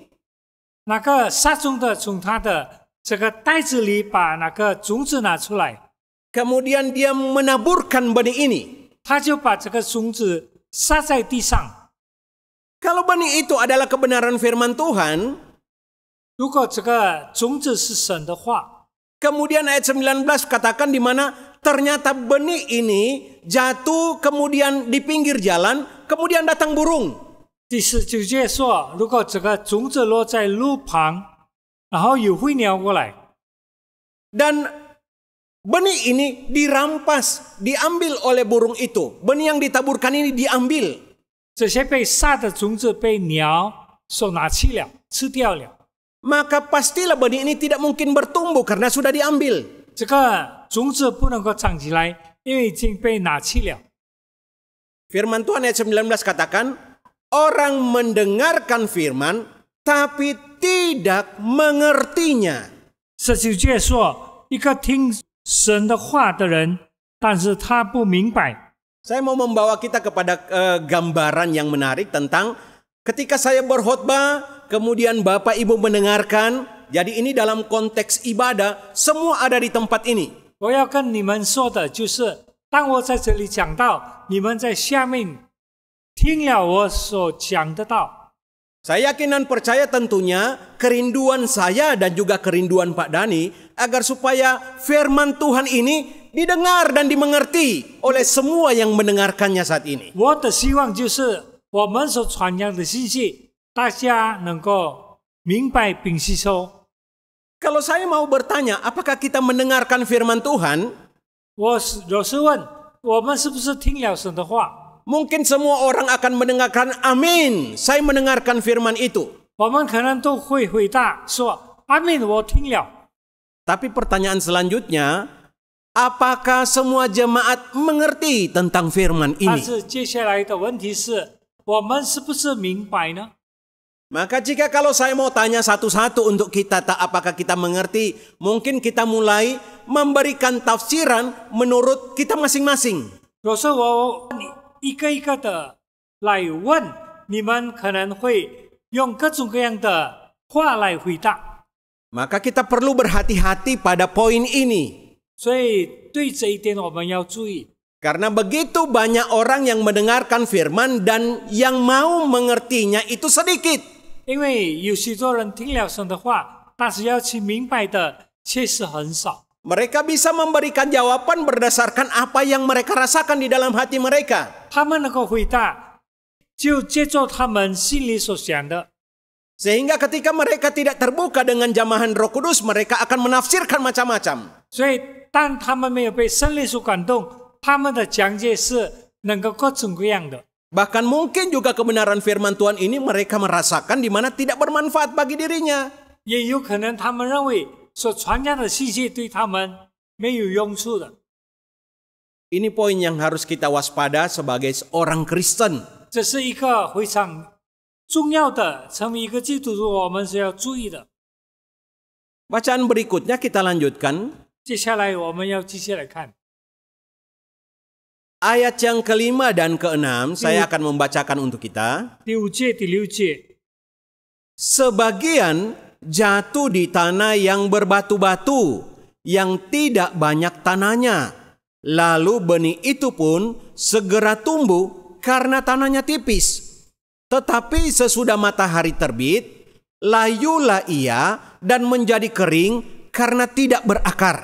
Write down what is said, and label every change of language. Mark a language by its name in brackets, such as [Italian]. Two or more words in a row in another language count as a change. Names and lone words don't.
[Chinese] 那个撒种的从他的这个袋子里把那个种子拿出来， [Indonesian] kemudian dia menaburkan benih ini. [Chinese] 他就把这个种子撒在地上。 [Indonesian] Kalau benih itu adalah kebenaran firman Tuhan, [Chinese] 如果这个种子是神的话， [Indonesian] kemudian ayat 19 katakan di mana ternyata benih ini jatuh kemudian di pinggir jalan, kemudian datang burung. [Chinese] 第19节说，如果这个种子落在路旁，然后有飞鸟过来， [Indonesian] Dan benih ini dirampas, diambil oleh burung itu. Benih yang ditaburkan ini diambil. [Chinese] 这些被撒的种子被鸟所拿去了，吃掉了。 [Indonesian] Maka pastilah benih ini tidak mungkin bertumbuh karena sudah diambil. [Chinese] 这个种子不能够长起来，因为已经被拿去了。 [Indonesian] Firman Tuhan ayat 19 katakan, orang mendengarkan firman tapi tidak mengertinya. [Chinese] 19 节说，一个听神的话的人，但是他不明白。 [Indonesian] Saya mau membawa kita kepada gambaran yang menarik tentang ketika saya berkhotbah, kemudian Bapak Ibu mendengarkan. Jadi ini dalam konteks ibadah, semua ada di tempat ini. [Chinese] 我要跟你们说的就是，当我在这里讲道，你们在下面听了我所讲的道。 [Indonesian] Saya yakin dan percaya tentunya kerinduan saya dan juga kerinduan Pak Dani agar supaya firman Tuhan ini didengar dan dimengerti oleh semua yang mendengarkannya saat ini. [Chinese] 我的希望就是我们所传扬的信息，大家能够明白并吸收。 [Indonesian] Kalau saya mau bertanya, apakah kita mendengarkan firman Tuhan? [Chinese] 我有时问，我们是不是听了神的话？ [Indonesian] Mungkin semua orang akan mendengarkan amin. Saya mendengarkan firman itu. [Chinese] 我们可能都会回答说：“阿门，我听了。” [Indonesian] Tapi pertanyaan selanjutnya, apakah semua jemaat mengerti tentang firman [Chinese] 但 [Indonesian] ini? [Chinese] 是接下来的问题是，我们是不是明白呢？ [Indonesian] Maka jika kalau saya mau tanya satu-satu untuk kita, apakah kita mengerti? Mungkin kita mulai memberikan tafsiran menurut kita masing-masing. [Chinese] 有时候我一个一个的来问，你们可能会用各种各样的话来回答。 [Indonesian] Maka kita perlu berhati-hati pada poin ini. [Chinese] 所以对这一点我们要注意。 [Indonesian] Karena begitu banyak orang yang mendengarkan firman dan yang mau mengertinya itu sedikit. [Chinese] 因为有许多人听了神的话，但是要去明白的确实很少。 [Indonesian] Mereka bisa memberikan jawaban berdasarkan apa yang mereka rasakan di dalam hati mereka. [Chinese] 他们能够回答，就接受他们心里所想的。 [Indonesian] Sehingga ketika mereka tidak terbuka dengan jamahan Roh Kudus, mereka akan menafsirkan macam-macam. [Chinese] 所以，当他们没有被圣灵所感动，他们的讲解是能够各种各样的。 [Indonesian] Bahkan mungkin juga kebenaran firman Tuhan ini mereka merasakan di mana tidak bermanfaat bagi dirinya. [Chinese] 也有可能他们认为所传讲的信息对他们没有用处的。 [Indonesian] Ini poin yang harus kita waspada sebagai seorang Kristen. [Chinese] 这是一个非常重要的，成为一个基督徒，我们是要注意的。 [Indonesian] Bacaan berikutnya kita lanjutkan. [Chinese] 接下来我们要继续来看 [Indonesian] Ayat yang kelima dan keenam saya akan membacakan untuk kita. [Chinese] 第5节、第6节。 [Indonesian] Sebagian jatuh di tanah yang berbatu-batu, yang tidak banyak tanahnya. Lalu benih itu pun segera tumbuh karena tanahnya tipis. Tetapi sesudah matahari terbit, layulah ia dan menjadi kering karena tidak berakar.